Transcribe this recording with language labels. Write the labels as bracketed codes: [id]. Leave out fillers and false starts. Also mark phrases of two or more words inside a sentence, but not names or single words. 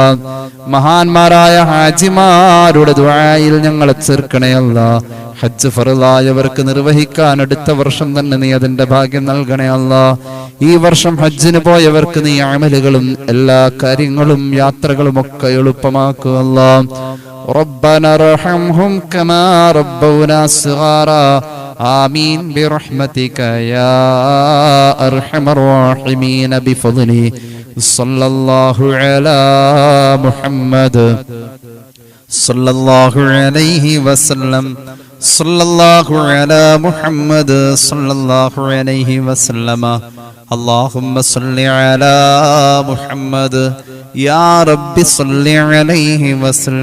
[ml] മഹാന്മാരായ ഹാജിമാരുടെ ദുആയിൽ ഞങ്ങളെ ചേർക്കണേ അല്ലാ. ഹജ്ജ് ഫർളായവർക്ക് നിർവഹിക്കാൻ അടുത്ത വർഷം തന്നെ നീ അതിന്റെ ഭാഗ്യം നൽകണേ അല്ലാ. ഈ വർഷം ഹജ്ജിന് പോയവർക്ക് നീ അമലുകളും എല്ലാ കാര്യങ്ങളും യാത്രകളും ഒക്കെ എളുപ്പമാക്കുക അല്ലാ. [ar] ربنا ارحمهم كما ربونا صغارا آمين برحمتك يا أرحم الراحمين بفضله صلى الله على محمد صلى الله عليه وسلم صلى الله على محمد صلى الله عليه وسلم اللهم صل على محمد يا رب صل عليه وسلم.